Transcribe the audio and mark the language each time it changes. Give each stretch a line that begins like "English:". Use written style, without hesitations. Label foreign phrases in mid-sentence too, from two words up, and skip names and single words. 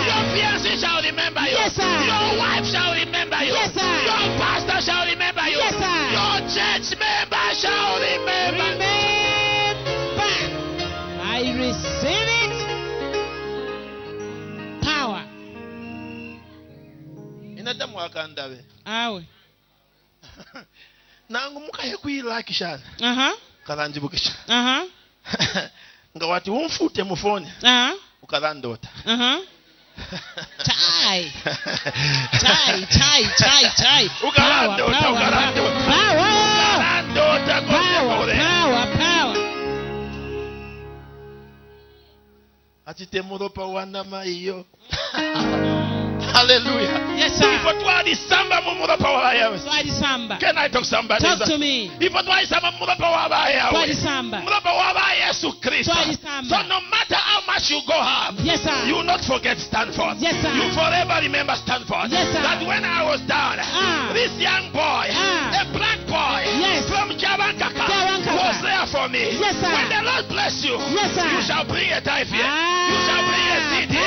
English: Your fiancé shall remember you. Yes, sir. Your wife shall remember you. Yes, sir. Your pastor shall remember you. Yes, sir. Your church member shall remember. Remember. I receive it. Power.
Bemba: Inadamu akandabe. Awe. Nangu mukaye kuyilakishana. Kalanjibukisha. Nga wati umfute mufoni. Ukalandota. Chai. Ukalandota.
English: Power.
Bemba: Atite muropa wanama iyo.
English: Hallelujah. Yes, sir.
Bemba: Ifo twalisamba mu muropa wa yawe. Twalisamba.
English: Can I talk to somebody? Talk to me.
Bemba: Ifo twalisamba mu muropa wa yawe. Twalisamba. Muropa wa Yesu Kristo. Twalisamba.
English: So no matter how much you go harm, Yes, sir. you will not forget Stanford. Yes, sir. You forever remember Stanford. Yes, sir. That when I was down, this young boy, a black boy Yes. from Javankaka, Javankaka. was there for me. Yes, sir. When the Lord bless you, Yes, sir. you shall bring a tithe here. You shall bring a seed here.